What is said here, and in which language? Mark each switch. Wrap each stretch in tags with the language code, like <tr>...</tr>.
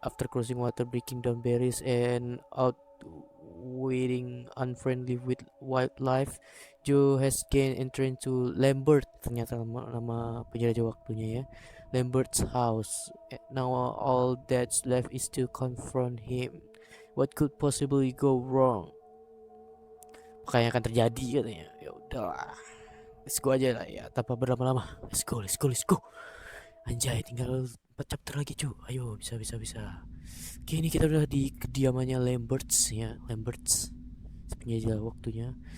<en>After crossing water, breaking down barriers and outweighing unfriendly with wildlife, Joe has gained entrance to Lambert.</en> <id>Ternyata nama penjelajah waktunya ya.</id> <en>Lambert's house. Now all that's left is to confront him. What could possibly go wrong?</en> <id>Apa yang akan terjadi katanya. Ya udahlah.</id> <en>Let's go</en> <id>aja lah ya, tanpa berlama-lama.</id> <en>Let's go, let's go, let's go.</en> <id>Anjay, tinggal 4 chapter lagi cu. Ayo, bisa. Oke, ini kita udah di kediamannya Lamberts ya. Lamberts penjajah waktunya.</id>